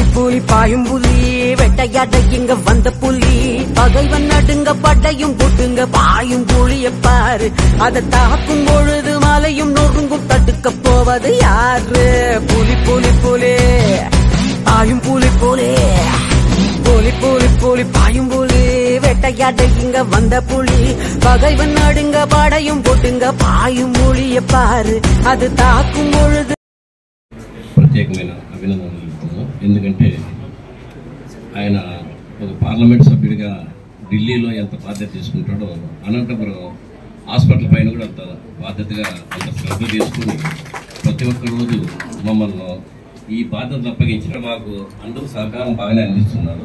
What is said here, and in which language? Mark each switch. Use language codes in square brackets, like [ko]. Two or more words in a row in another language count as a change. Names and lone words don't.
[ta] புலி பாயும் புலி வெட்டையாட இங்க வந்த புலி பகைவன் நடுங்க பட்டையும் போட்டுங்க பாயும் புலிய பாரு அதை தாக்கும் பொழுது மலையும் நொறுங்கும் தடுக்க போவது யாரு புலி புலி புலி பாயும் புலி புலி புலி புலி புலி பாயும் புலி வெட்டையாட இங்க வந்த புலி பகைவன் நடுங்க படையும் போட்டுங்க பாயும் புலிய பாரு அது தாக்கும் பொழுது [te] ప్రత్యేకమైన అభినందనలు తెలుపుతున్నాం. ఎందుకంటే ఆయన ఒక పార్లమెంట్ సభ్యుడిగా ఢిల్లీలో ఎంత బాధ్యత తీసుకుంటాడో అనంతపురం హాస్పిటల్ పైన కూడా అంత బాధ్యతగా అంత శ్రద్ధ తీసుకుని ప్రతి ఒక్క రోజు మమ్మల్ని ఈ బాధ్యతలు అప్పగించిన మాకు అందరూ సహకారం బాగానే అందిస్తున్నారు.